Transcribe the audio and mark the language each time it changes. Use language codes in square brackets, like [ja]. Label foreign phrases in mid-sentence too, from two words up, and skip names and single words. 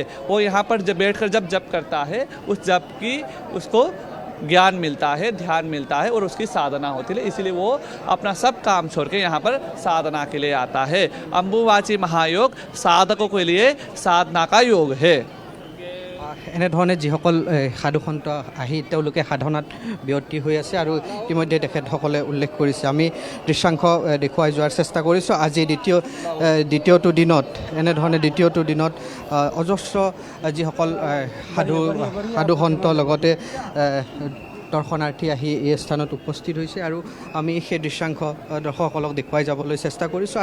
[hi] वो यहाँ पर जब बैठकर जप करता है, उस जप की उसको ज्ञान मिलता है, ध्यान मिलता है, और उसकी साधना होती है। इसीलिए वो अपना सब काम छोड़ के यहाँ पर साधना के लिए आता है। अम्बुबाची महायोग साधकों के लिए साधना का योग है। [as] এনেধৰণে যিসকল সাধু সন্ত আহি তেওঁলোকে সাধনাত ব্যতি হৈ আছে, আৰু ইতিমধ্যে তেখেতসকলে উল্লেখ কৰিছে। আমি দৃশ্যাংশ দেখুৱাই যোৱাৰ চেষ্টা কৰিছোঁ। আজি দ্বিতীয়টো দিনত এনেধৰণে দ্বিতীয়টো দিনত অজস্ৰ যিসকল সাধু সন্ত লগতে দৰ্শনাৰ্থী আহি এই স্থানত উপস্থিত হৈছে, আৰু আমি সেই দৃশ্যাংশ দৰ্শকসকলক দেখুৱাই যাবলৈ চেষ্টা কৰিছোঁ।